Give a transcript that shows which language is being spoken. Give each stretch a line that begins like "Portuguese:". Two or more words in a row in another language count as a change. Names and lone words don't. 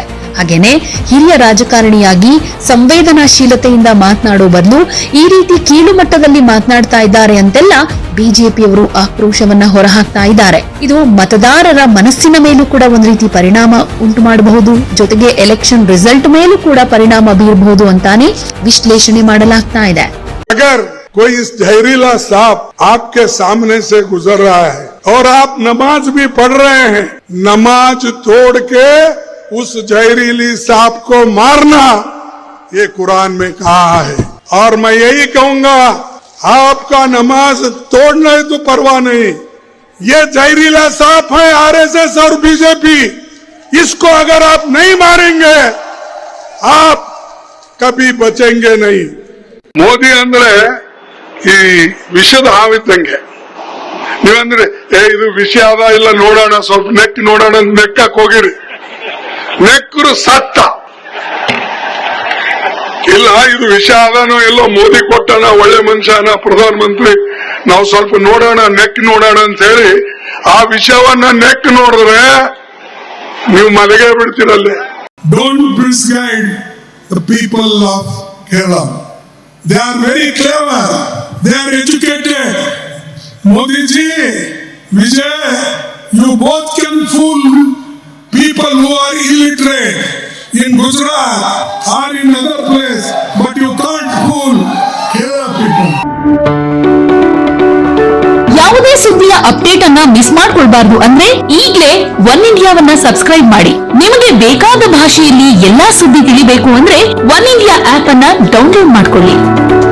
Kannada: ಹಾಗೇನೆ ಹಿರಿಯ ರಾಜಕಾರಣಿಯಾಗಿ ಸಂವೇದನಾಶೀಲತೆಯಿಂದ ಮಾತನಾಡೋ ಬದಲು ಈ ರೀತಿ ಕೀಳು ಮಟ್ಟದಲ್ಲಿ ಮಾತನಾಡ್ತಾ ಇದ್ದಾರೆ ಅಂತೆಲ್ಲ ಬಿಜೆಪಿಯವರು ಆಕ್ರೋಶವನ್ನ ಹೊರಹಾಕ್ತಾ ಇದ್ದಾರೆ. ಇದು ಮತದಾರರ ಮನಸ್ಸಿನ ಮೇಲೂ ಕೂಡ ಒಂದು ರೀತಿ ಪರಿಣಾಮ ಉಂಟು ಮಾಡಬಹುದು, ಜೊತೆಗೆ
English: election result
Kannada: ಮೇಲೂ ಕೂಡ ಪರಿಣಾಮ ಬೀರಬಹುದು ಅಂತಾನೆ ವಿಶ್ಲೇಷಣೆ ಮಾಡಲಾಗ್ತಾ ಇದೆ.
Hindi: अगर कोई इस जहरीला सांप आपके सामने से गुजर रहा है और आप नमाज भी पढ़ रहे हैं, नमाज तोड़ के उस जहरीली सांप को मारना ये कुरान में कहा है। और मैं यही कहूंगा, आपका नमाज तोड़ना है तो परवाह नहीं, ये जहरीला सांप है आरएसएस और बीजेपी, इसको अगर आप नहीं मारेंगे आप कभी बचेंगे नहीं।
Kannada: ಮೋದಿ ಅಂದ್ರೆ ಈ ವಿಷದ ಹಾವಿದ್ದಂಗೆ, ನೀವಂದ್ರೆ ಇದು ವಿಷ ಅದ ಇಲ್ಲ ನೋಡೋಣ, ಸ್ವಲ್ಪ ನೆಕ್ ನೋಡೋಣ ನೆಕ್ಕಕ್ ಹೋಗಿರಿ, ನೆಕ್ಕರು ಸತ್ತ. ಇಲ್ಲ ಇದು ವಿಷ ಅದನೋ ಎಲ್ಲೋ ಮೋದಿ ಕೊಟ್ಟಣ, ಒಳ್ಳೆ ಮನುಷ್ಯನ ಪ್ರಧಾನ ಮಂತ್ರಿ, ನಾವು ಸ್ವಲ್ಪ ನೋಡೋಣ ನೆಕ್ ನೋಡೋಣ ಅಂತ ಹೇಳಿ ಆ ವಿಷವನ್ನ ನೆಕ್ ನೋಡಿದ್ರೆ ನೀವು ಮಲಗೇ ಬಿಡ್ತೀರಲ್ಲೇ.
English: Don't misguide the people of Kerala. They are very clever. They are educated. Modi ji, Vijay, you both can fool people who are illiterate in Gujarat or in other place, but you can't fool Kerala people.
Kannada: ಯಾವುದೇ ಸುದ್ದಿಯ ಅಪ್ಡೇಟ್ ಅನ್ನ ಮಿಸ್ ಮಾಡ್ಕೊಳ್ಬಾರ್ದು ಅಂದ್ರೆ ಈಗಲೇ ಒನ್ ಇಂಡಿಯಾವನ್ನ ಸಬ್ಸ್ಕ್ರೈಬ್ ಮಾಡಿ. ನಿಮಗೆ ಬೇಕಾದ ಭಾಷೆಯಲ್ಲಿ ಎಲ್ಲಾ ಸುದ್ದಿ ತಿಳಿಬೇಕು ಅಂದ್ರೆ ಒನ್ ಇಂಡಿಯಾ ಆಪ್ ಅನ್ನ ಡೌನ್ಲೋಡ್ ಮಾಡ್ಕೊಳ್ಳಿ.